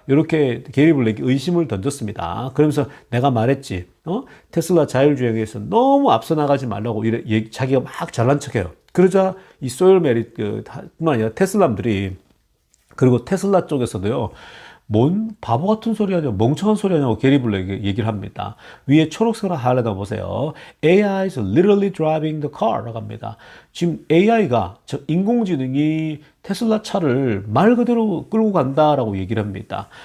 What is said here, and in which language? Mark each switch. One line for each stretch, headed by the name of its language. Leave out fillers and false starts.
Korean: 이렇게 게리 블랙이 의심을 던졌습니다. 그러면서 내가 말했지, 테슬라 자율주행에서 너무 앞서 나가지 말라고 자기가 막 잘난 척해요. 그러자 이 소열 메릿 뿐만 아니라 테슬라들이, 그리고 테슬라 쪽에서도요. 뭔 바보 같은 소리 하냐, 멍청한 소리 하냐고 게리 블랙이 얘기를 합니다. 위에 초록색으로 하려다 보세요.
English: AI is literally driving the car
Korean: 라고 합니다. 지금 AI가, 인공지능이 테슬라 차를 말 그대로 끌고 간다라고 얘기를 합니다.